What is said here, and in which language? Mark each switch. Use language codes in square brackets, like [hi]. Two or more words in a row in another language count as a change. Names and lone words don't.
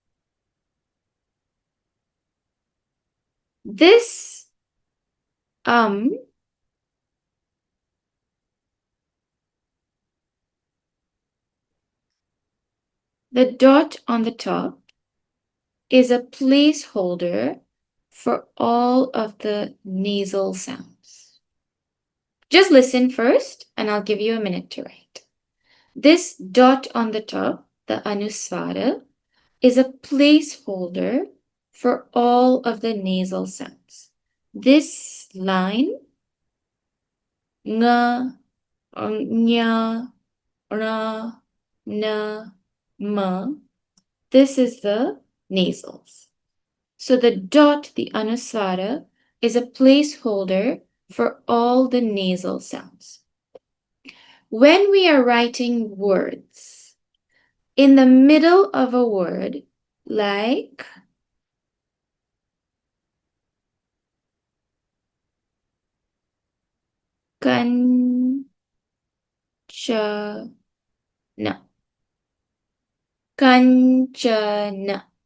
[en] This the dot on the top is a placeholder for all of the nasal sounds. Just listen first, and I'll give you a minute to write. This dot on the top, the anuswara, is a placeholder for all of the nasal sounds. This line, nga, nya, ra, na, ma, this is the nasals. So the dot, the anuswara, is a placeholder for all the nasal sounds. When we are writing words, in the middle of a word, like kanchana, kanchana.